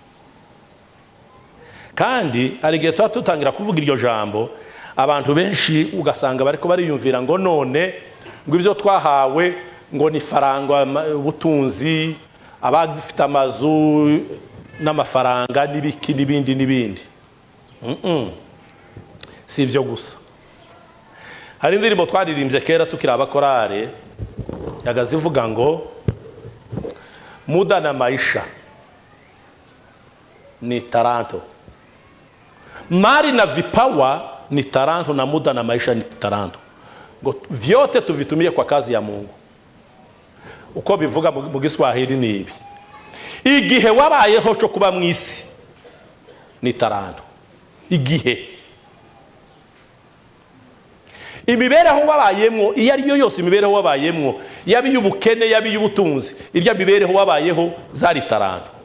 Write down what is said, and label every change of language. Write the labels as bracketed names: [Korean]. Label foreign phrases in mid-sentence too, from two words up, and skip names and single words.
[Rundi] Kandi hari igihe tuba tutangira kuvuga iryo jambo, abantu benshi ugasanga bariko bariyumvira ngo none ngo ibyo twahawe ngo ni faranga, ubutunzi, abafite amazu n'amafaranga n'ibiki n'ibindi. Si ibyo gusa. Hari indirimbo twaririmbye kera tukiri abakorare yagaze ivuga ngo [Swahili] muda na maisha ni taranto, mali na vipawa ni taranto, na muda na maisha ni taranto. Ngo vyote tuvitumie kwa kazi ya Mungu. [Rundi] Uko bivuga mu Giswahili ni ibi: igihe wabayeho cyo kuba mu isi ni taranto. Igihe imibereho wabayemwo, iyo ari yo yose imibereho wabayemwo, yaba iy'ubukene yaba iy'ubutunzi, irya mibereho wabayeho zari taranto.